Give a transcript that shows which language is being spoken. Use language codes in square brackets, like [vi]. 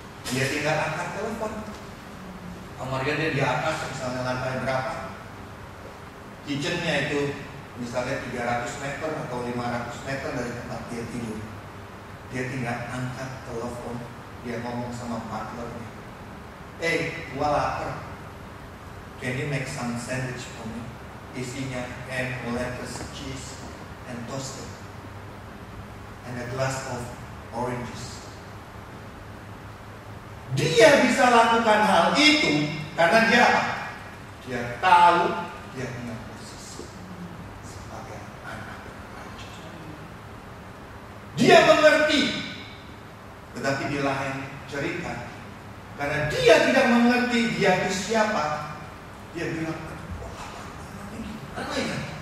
[id] Dia tinggal angkat telepon. Kamarnya dia di atas, misalnya lantai berapa? Kitchennya itu misalnya 300 meter atau 500 meter dari tempat dia tidur. Dia tinggal angkat telepon, dia ngomong sama butlernya. Gua lapar. [en] Can you make some sandwich for me? [id] Isinya [en] ham, lettuce, cheese, and toasted, and a glass of oranges. [id] Dia bisa lakukan hal itu karena dia apa? Dia tahu dia punya posisi sebagai anak raja. Dia mengerti, tetapi di lain cerita, karena dia tidak mengerti dia itu siapa, dia bilang, apa ya?